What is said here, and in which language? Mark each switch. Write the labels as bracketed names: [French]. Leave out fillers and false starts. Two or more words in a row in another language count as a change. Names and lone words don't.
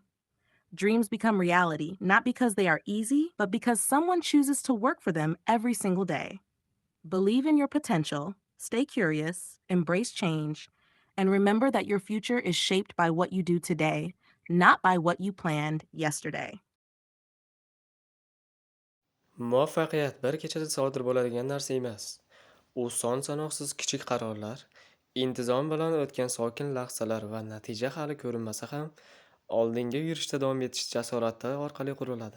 [English] Dreams become reality not because they are easy, but because someone chooses to work for them every single day. Believe in your potential, stay curious, embrace change, and remember that your future is shaped by what you do today, not by what you planned yesterday. [Uzbek] Muvaffaqiyat bir kechada sodir bo'ladigan narsa emas. U son-sanoqsiz kichik qarorlar, intizom bilan o'tgan sokin lahzalar va natija hali ko'rinmasa ham, oldinga yurishda davom etish jasorati orqali quriladi.